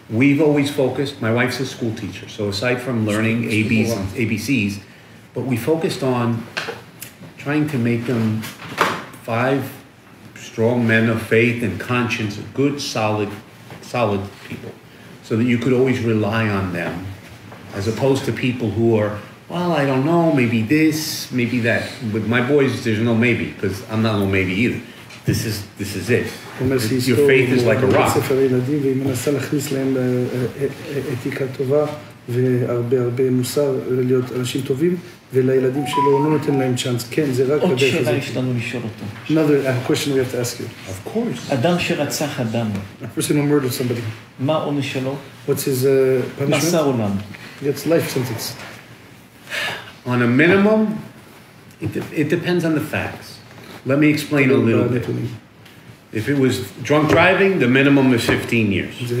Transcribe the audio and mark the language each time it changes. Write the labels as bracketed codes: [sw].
[en] We've always focused, my wife's a school teacher, so aside from learning ABs and ABCs, but we focused on trying to make them 5 strong men of faith and conscience, good, solid people, so that you could always rely on them, as opposed to people who are, well, I don't know, maybe this, maybe that. With my boys, there's no maybe, because I'm not no maybe either. This is it. Your faith is like a rock. [he] והרבה מוסר להיות אנשים טובים, ולילדים שלו לא נותן להם צ'אנס. כן, זה רק עוד שאלה יש לנו לשאול אותו. [en] Another question we have to ask you. Of course. [he] אדם שרצח אדם. [en] A person who murdered somebody. [he] מה העונש שלו? [en] What's his punishment? [he] מאסר עולם. [en] He gets life sentence. On a minimum, it depends on the facts. Let me explain a little bit. If it was drunk driving, the minimum is 15 years.